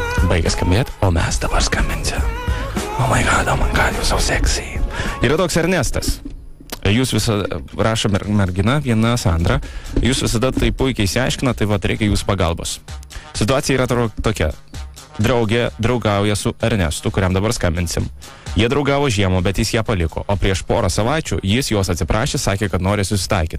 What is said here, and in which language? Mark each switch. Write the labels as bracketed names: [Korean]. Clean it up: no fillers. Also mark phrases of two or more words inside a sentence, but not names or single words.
[Lithuanian] baigia skambėti, o mes dabar skambinsim. [English] Oh my god, you're so sexy. [Lithuanian] Yra toks Ernestas. Jūs visada, rašo mergina, viena Sandra, jūs visada tai puikiai išsiaiškina, tai vat reikia jūsų pagalbos. Situacija yra tokia. Draugė draugauja su Ernestu, kuriam dabar skambinsim. Jie draugavo žiemą, bet jis ją paliko, o prieš porą savaičių jis jos atsiprašė, sakė, kad nori susitaikyti.